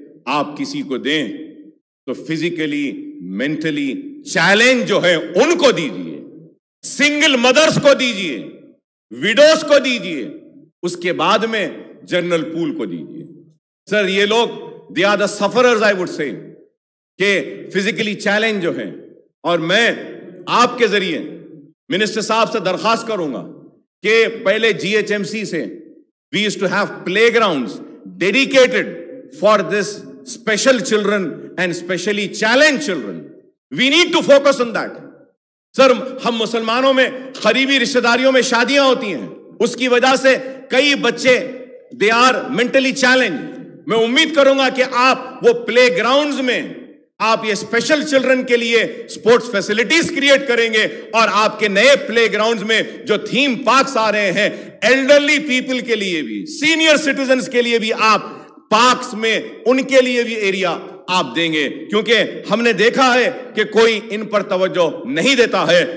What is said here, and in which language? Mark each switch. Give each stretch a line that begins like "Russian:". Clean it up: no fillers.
Urdu: آپ کسی کو دیں تو فزیکلی مینٹلی چیلنج جو ہے ان کو دیجیے, سنگل مدرز کو دیجیے, ویڈوز کو دیجیے, اس کے بعد میں جنرل پول کو دیجیے. سر یہ لوگ
English: they are the sufferers I would say,
Urdu: کہ فزیکلی چیلنج جو ہیں. اور میں آپ کے ذریعے منسٹر صاحب سے درخواست کروں گا کہ پہلے GHMC سے
English: we used to have playgrounds dedicated for this special children and specially challenged children. We need to focus on that.
Urdu: سر ہم مسلمانوں میں قریبی رشتہ داریوں میں شادیاں ہوتی ہیں, اس کی وجہ سے کئی بچے
English: they are mentally challenged.
Urdu: میں امید کروں گا کہ آپ وہ پلے گراؤنڈز میں آپ یہ اسپیشل چلڈرن کے لیے سپورٹس فیسلٹیز کریٹ کریں گے, اور آپ کے نئے پلے گراؤنڈز میں جو تھیم پارکس آ رہے ہیں ایلڈرلی پیپل کے لیے بھی, سینئر سٹیزنز کے لیے بھی آپ پارکس میں ان کے لیے بھی ایریا آپ دیں گے, کیونکہ ہم نے دیکھا ہے کہ کوئی ان پر توجہ نہیں دیتا ہے.